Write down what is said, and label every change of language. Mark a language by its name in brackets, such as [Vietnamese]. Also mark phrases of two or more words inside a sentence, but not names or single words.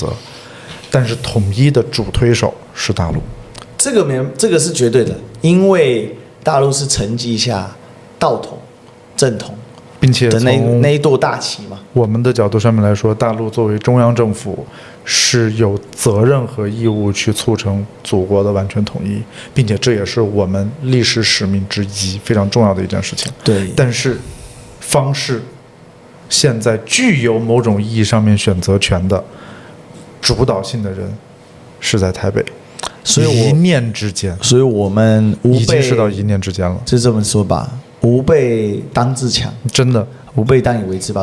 [Chinese] 但是統一的主推手是大陸，這個是絕對的，因為大陸是承繼下道統、正統，並且的那一座大旗嘛。我們的角度上面來說，大陸作為中央政府是有責任和義務去促成祖國的完全統一，並且這也是我們歷史使命之一，非常重要的一件事情。对，但是方式现在具有某種意義上面選擇權的主導性的人是在台北，所以一念之間，所以我們已經是到一念之間了，就這麼說吧，吾輩當自強，真的吾輩當以為之吧。